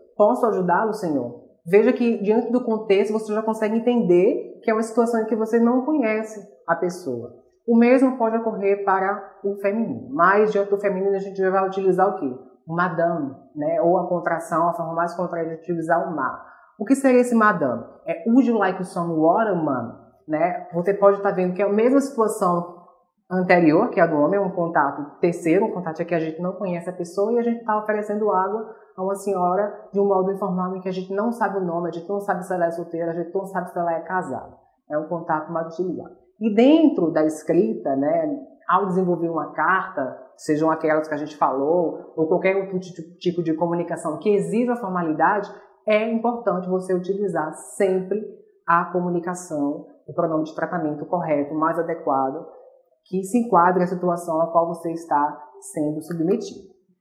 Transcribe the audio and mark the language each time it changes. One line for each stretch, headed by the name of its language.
Portuguese: Posso ajudá-lo, senhor? Veja que, diante do contexto, você já consegue entender que é uma situação em que você não conhece a pessoa. O mesmo pode ocorrer para o feminino, mas diante do feminino a gente já vai utilizar o quê? O madame, né? Ou a contração, a forma mais contraída de utilizar o ma. O que seria esse madame?
English: Would you like some water, ma'am?
Portuguese: Né? Você pode estar vendo que é a mesma situação anterior, que é a do homem, um contato terceiro, um contato em que a gente não conhece a pessoa e a gente está oferecendo água a uma senhora de um modo informal em que a gente não sabe o nome, a gente não sabe se ela é solteira, a gente não sabe se ela é casada. É um contato mais utilizado. E dentro da escrita, né, ao desenvolver uma carta, sejam aquelas que a gente falou, ou qualquer outro tipo de comunicação que exija formalidade, é importante você utilizar sempre a comunicação, o pronome de tratamento correto, mais adequado, que se enquadre a situação a qual você está sendo submetido.